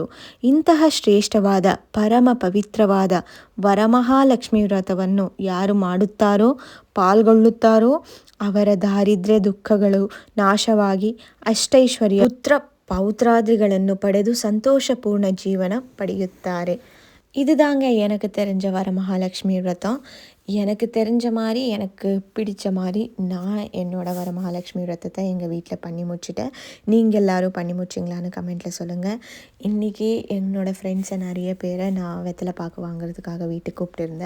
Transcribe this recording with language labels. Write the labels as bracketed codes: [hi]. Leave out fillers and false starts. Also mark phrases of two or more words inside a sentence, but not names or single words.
[kn] ಇಂತಹ ಶ್ರೇಷ್ಠವಾದ ಪರಮ ಪವಿತ್ರವಾದ ವರಮಹಾಲಕ್ಷ್ಮಿ ವ್ರತವನ್ನು ಯಾರು ಮಾಡುತ್ತಾರೋ ಪಾಲ್ಗೊಳ್ಳುತ್ತಾರೋ ಅವರ ದಾರಿದ್ರ್ಯ ದುಃಖಗಳು ನಾಶವಾಗಿ ಅಷ್ಟೈಶ್ವರ್ಯ ಪುತ್ರ ಪೌತ್ರಾದಿಗಳನ್ನು ಪಡೆದು ಸಂತೋಷಪೂರ್ಣ ಜೀವನ படையுತ್ತಾರೆ. [ta] இதுதாங்க எனக்கு தெரிஞ்ச வரமகாலட்சுமி விரதம். எனக்கு தெரிஞ்ச மாதிரி எனக்கு பிடிச்ச மாதிரி நான் என்னோடய வரமகாலட்சுமி விரதத்தை எங்கள் வீட்டில் பண்ணி முடிச்சிட்டேன். நீங்கள் எல்லோரும் பண்ணி முடிச்சிங்களான்னு கமெண்ட்டில் சொல்லுங்கள். இன்றைக்கி என்னோடய ஃப்ரெண்ட்ஸை நிறைய பேரை நான் வெத்தலை பாக்கு வாங்குறதுக்காக வீட்டுக்கு கூப்பிட்டுருந்தேன்.